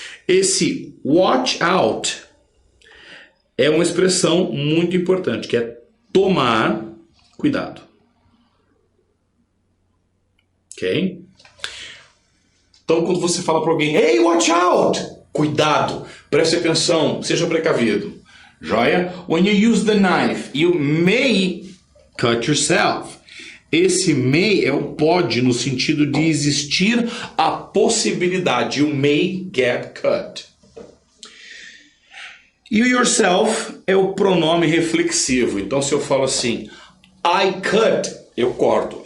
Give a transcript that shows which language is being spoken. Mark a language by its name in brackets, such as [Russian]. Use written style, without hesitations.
[Portuguese] Esse watch out é uma expressão muito importante, que é tomar cuidado. Ok? Então, quando você fala para alguém, [English] hey, watch out! [Portuguese] Cuidado, preste atenção, seja precavido. Joia? [English] When you use the knife, you may cut yourself. [Portuguese] Esse may é o pode no sentido de existir a possibilidade. [English] You may get cut. [Portuguese] E o yourself é o pronome reflexivo. Então, se eu falo assim, [English] I cut, [Portuguese] eu corto.